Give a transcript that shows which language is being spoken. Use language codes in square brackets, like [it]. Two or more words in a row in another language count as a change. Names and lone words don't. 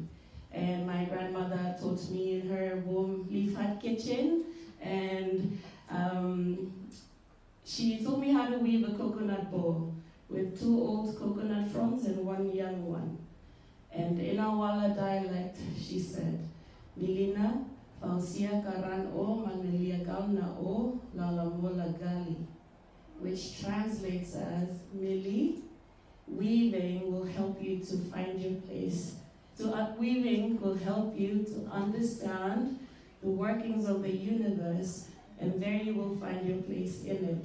[en] And my grandmother taught me in her warm leaf hut kitchen, and she taught me how to weave a coconut bowl with 2 old coconut fronds and 1 young one. And in our Wala dialect, she said, [lgl] Milina, Fausia karan o manelia galna o lalamola gali, [en] which translates as, Millie, weaving will help you to find your place. Weaving will help you to understand the workings of the universe, and there you will find your place in it.